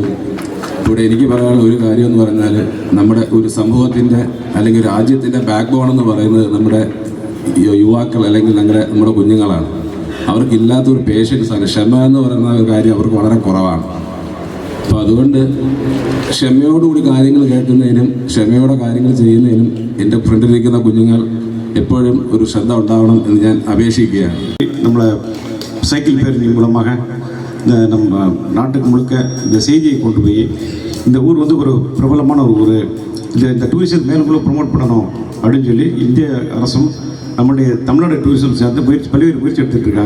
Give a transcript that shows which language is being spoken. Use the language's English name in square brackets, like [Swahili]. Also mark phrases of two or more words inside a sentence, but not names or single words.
[Malayalam] ഇവിടെ എനിക്ക് പറയാനുള്ള ഒരു കാര്യം എന്ന് പറഞ്ഞാൽ, നമ്മുടെ ഒരു സമൂഹത്തിൻ്റെ അല്ലെങ്കിൽ രാജ്യത്തിൻ്റെ [English] back bone [Malayalam] എന്ന് പറയുന്നത് നമ്മുടെ യുവാക്കൾ അല്ലെങ്കിൽ നമ്മുടെ കുഞ്ഞുങ്ങളാണ്. അവർക്കില്ലാത്തൊരു പേഷ്യൻസാണ്. ക്ഷമ എന്ന് പറയുന്ന ഒരു കാര്യം അവർക്ക് വളരെ കുറവാണ്. അപ്പോൾ അതുകൊണ്ട് ക്ഷമയോടുകൂടി കാര്യങ്ങൾ കേൾക്കുന്നതിനും ക്ഷമയോടെ കാര്യങ്ങൾ ചെയ്യുന്നതിനും എൻ്റെ ഫ്രണ്ടിലിരിക്കുന്ന കുഞ്ഞുങ്ങൾ [Tamil] எப்பொழுதும் ஒரு ஸ்ரத்த உண்டாகணும் என்று நான் அபேட்சிக்கிறேன். நம்மளை சைக்கிள் பேரணி மூலமாக நம்ம நாட்டுக்கு முழுக்க இந்த செய்தியை கொண்டு போய் இந்த ஊர் ஒரு பிரபலமான ஒரு ஊர், இந்த டூரிசம் மேலும் ப்ரொமோட் பண்ணணும் அப்படின்னு சொல்லி இந்திய அரசும் நம்முடைய தமிழ்நாடு டூரிசம் சேர்ந்து பல்வேறு முயற்சி எடுத்துகிட்டு இருக்காங்க.